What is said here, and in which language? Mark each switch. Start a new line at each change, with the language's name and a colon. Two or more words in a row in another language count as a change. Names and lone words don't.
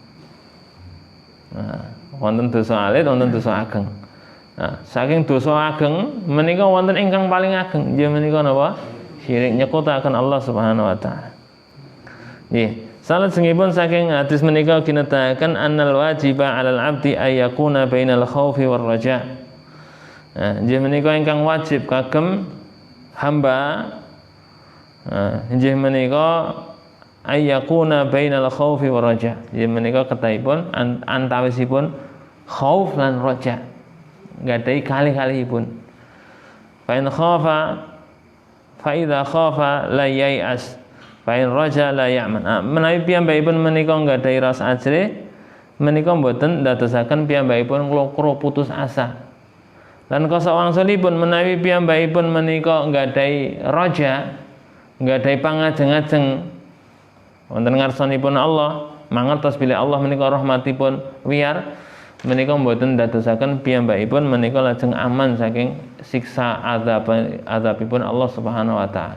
Javanese: Nah, wonten dosa alit, wonten dosa ageng. Nah, saking dosa ageng menika wonten ingkang paling ageng. Inggih menika napa? Syirik, nyekutaken Allah
Arabic: سبحانه وتعالى.
Javanese: Nggih, salajengipun saking hadis menika ugi nedahaken
Arabic: أن الواجب على العبد أن يكون بين الخوف والرجاء'.
Javanese: Inggih menika ingkang wajib kagem hamba inggih menika
Arabic: أن يكون بين الخوف والرجاء.
Javanese: Inggih menika ketahipun antawisipun khauf lan raja. Gadhahi kalih-kalihipun.
Arabic: فإن خاف فإذا خاف لا ييأس فإن رجا لا يأمن.
Javanese: Menawi piyambakipun menika gadhahi rasa ajrih, menika mboten ndadosaken piyambakipun nglokro putus asa. Lan kasawangsulipun menawi piyambakipun menika nggadahi raja, nggadahi pangajeng-ajeng wonten ngarsanipun Allah, mangertos bilih Allah menika rahmatipun wiyar, menika mboten dadosaken piyambakipun menika lajeng aman saking siksa azabipun Allah
Arabic: سبحانه وتعالى.